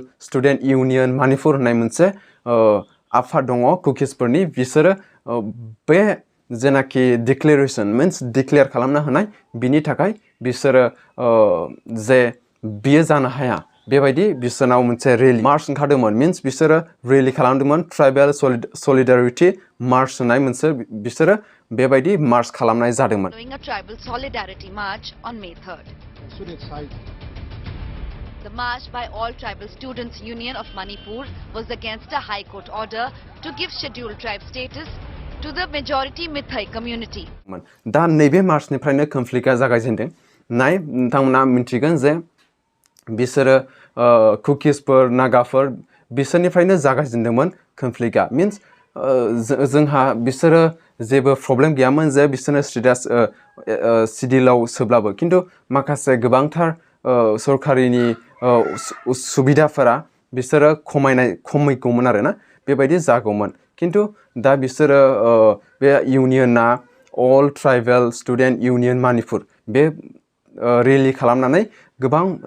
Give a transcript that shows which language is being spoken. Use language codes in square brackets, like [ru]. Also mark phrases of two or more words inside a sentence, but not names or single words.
[brx] स्टुडेन्ट इउनियन मानिपुर होननाय मोनसे आफाद दङ कुकिसफोरनि बिसोरो बे जेनाखि [en] declaration means declare [brx] खालामना होनाय बिनि थाखाय बिसोरो जे बियो जानो हाया बेबायदि बिसोरनाव मोनसे [en] rally march [brx] ओंखारदोंमोन मीन्स बिसोरो रेली खालामदोंमोन [en] tribal solidarity march [brx] होननाय मोनसे बिसोरो बेबायदि मार्च खालामनाय जादोंमोन [en] Doing a tribal solidarity march on May 3rd. The march by all tribal students union of Manipur was against a high court order to give scheduled tribe status to the majority Meitei community. [brx] दा नैबे मार्चनिफ्रायनो कनफ्लिक्टआ जागायजेनदों नाय नोंथांमोना मिन्थिगोन जे बिसोरो कुकिसफोर नागाफोर बिसोरनिफ्रायनो जागायजेनदोंमोन कनफ्लिक्टआ मीन्स जोंहा बिसोरो जेबो प्रब्लेम गैयामोन जे बिसोरनो स्टेटास सिडिलाव सोब्लाबो खिन्थु माखासे गोबांथार सरकारिनि सुबिदाफोरा बिसोरो खमैगौमोन आरोना बेबायदि जागौमोन खिन्थु दा बिसोरो बे इउनियना अल ट्राइबेल स्टुडेन्ट इउनियन मणिपुर बे रेली खालामनानै गोबां